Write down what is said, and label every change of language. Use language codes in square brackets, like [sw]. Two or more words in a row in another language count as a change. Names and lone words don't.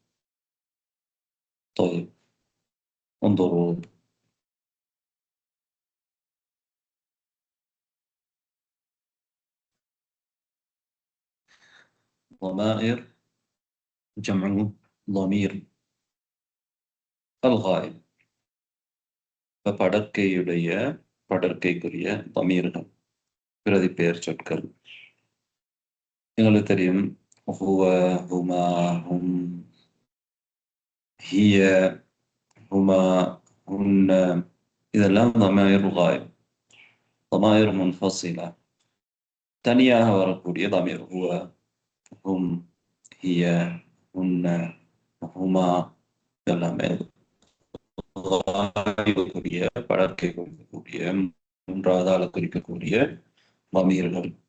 [ar] طيب، انظروا. ضمائر جمع ضمير الغائب. [ta] படற்கையுடைய படற்கைக்குரிய ضمீர்கள், பிரதி பெயர் சொற்கள். எங்களுக்கு தெரியும், [ar] هو، هما، هم، هي، هما، هن, [ta] இதெல்லாம் [ar] ضمائر الغائب. ضمائر منفصلة، [ta] தனியாக வரக்கூடிய ضمير. [ar] هو، هم، هي، هن، هما [ta] எல்லாமே படற்கை குறிக்கக்கூடிய, மூன்றாவது ஆளை குறிக்கக்கூடிய ضمீர்கள்.